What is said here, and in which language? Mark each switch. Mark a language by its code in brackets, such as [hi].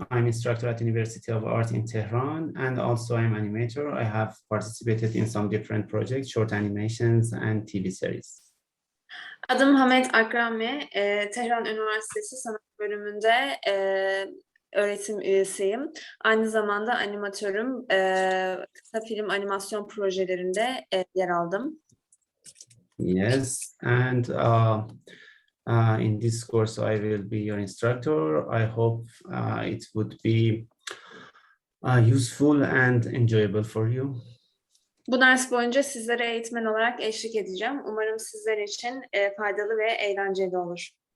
[en] I'm instructor at University of Art in Tehran, and also I'm animator. I have participated in some different projects, short animations and TV series. [tr] Adım Hamed Akrami, Tehran Üniversitesi Sanat Bölümünde öğretim üyesiyim. Aynı zamanda animatörüm. Kısa film animasyon projelerinde yer aldım. [en] Yes, and in this course I will be your instructor. I hope it would be useful and enjoyable for you. [tr] Bu ders boyunca sizlere eğitmen olarak eşlik edeceğim. Umarım sizler için faydalı ve eğlenceli olur.